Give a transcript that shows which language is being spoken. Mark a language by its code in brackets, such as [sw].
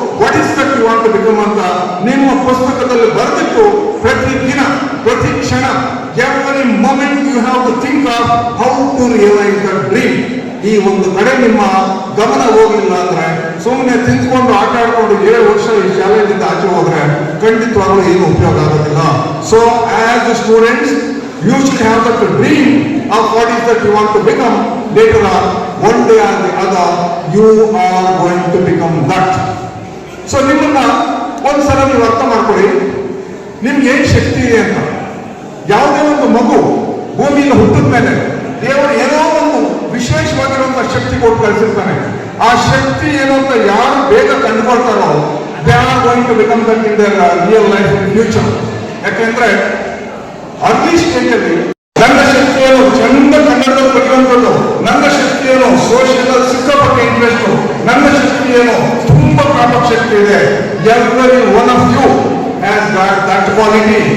[en] what is that you want to become [kn] ಅಂತ ನಿಮ್ಮ ಪುಸ್ತಕದಲ್ಲಿ ಬರೆದಿಟ್ಟು ಪ್ರತಿ ದಿನ ಪ್ರತಿ ಕ್ಷಣ [en] Every moment you have to think of how to realise the dream. [kn] ಈ ಒಂದು ಕಡೆ ನಿಮ್ಮ ಗಮನ ಹೋಗಲಿಲ್ಲ ಅಂದ್ರೆ ಸುಮ್ಮನೆ ತಿಂದ್ಕೊಂಡು ಆಟ ಆಡ್ಕೊಂಡು 7 ವರ್ಷ ಈ ಶಾಲೆಯಿಂದ ಆಚೆ ಹೋದ್ರೆ ಖಂಡಿತವಾಗ್ಲೂ ಏನು ಉಪಯೋಗ ಆಗೋದಿಲ್ಲ. [en] So as a students you should have that dream of what is that you want to become. Later on, one day or the other, you are going to become that. [kn] So ನಿಮ್ಮನ್ನ ಒಂದ್ಸಲ ನೀವು ಅರ್ಥ ಮಾಡ್ಕೊಳ್ಳಿ, ನಿಮ್ಗೆ ಏನ್ ಶಕ್ತಿ ಇದೆ ಅಂತ. ಯಾವುದೇ ಒಂದು ಮಗು ಭೂಮಿಯಿಂದ ಹುಟ್ಟಿದ ಮೇಲೆ ದೇವರು ಏನೋ ಒಂದು ವಿಶೇಷವಾಗಿರುವಂತಹ ಶಕ್ತಿ ಕೊಟ್ಟು ಕಳಿಸಿರ್ತಾನೆ. ಆ ಶಕ್ತಿ ಏನು ಅಂತ ಯಾರು ಬೇಗ ಕಂಡುಕೊಳ್ತಾರೋ [en] they are going to become that in their real life in future. [kn] ಯಾಕೆಂದ್ರೆ ಅರ್ಲಿ ಸ್ಟೇಜಲ್ಲಿ ನನ್ನ ಶಕ್ತಿಯನ್ನು ಚಂದ ಕನ್ನಡದಲ್ಲಿ ಬರೆಯುವಂಥದ್ದು, ನನ್ನ ಶಕ್ತಿಯನ್ನು ಸೋಷಿಯಲ್ ಸಿಕ್ಕಾಪಟ್ಟೆ ಇಂಟ್ರೆಸ್ಟ್, ನನ್ನ ಶಕ್ತಿಯನ್ನು ತುಂಬಾ ಪ್ರಾಪಕ ಶಕ್ತಿ ಇದೆ. [en] Every one of you has got that quality.